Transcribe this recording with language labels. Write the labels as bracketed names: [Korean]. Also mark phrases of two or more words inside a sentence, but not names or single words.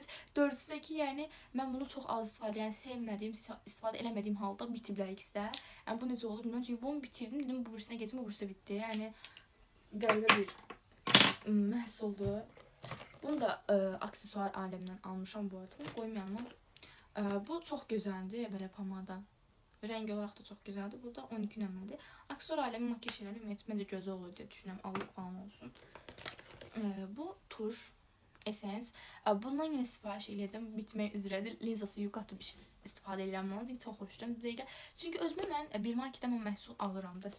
[Azerbaijani] Dördüncüsü ki, yəni mən bunu çox az istifadə, yəni sevmədiyim, istifadə eləmədiyim halda bitiblər ikisi də. Yəni bu necə olur bilmirəm. Çünki bunu bitirdim, dedim bu birisinə geçim, bu birisi bitdi. Yəni qəribə bir məhsuldur. Bunu da aksesuar aləmindən almışam bu arada. Qoyum yanıma. Bu çox gözəldir, belə pomada. [Turkish] Rengi olarak da çok güzeldi. [Azerbaijani] Burada 12 nömrədir. Aksesuar aləmi makyaj şeyləri ümumiyyətlə məncə gözəl olur deyə düşünürəm. Allıq falan olsun. Bu tuş, essence. Bundan yine sifariş edəcəm. Bitmək üzrədir. Linza suyu qatıb istifadə edirəm bundan. Çünki çox xoşlayıram. Çünki özümə mən bir marketdən məhsul alıram da.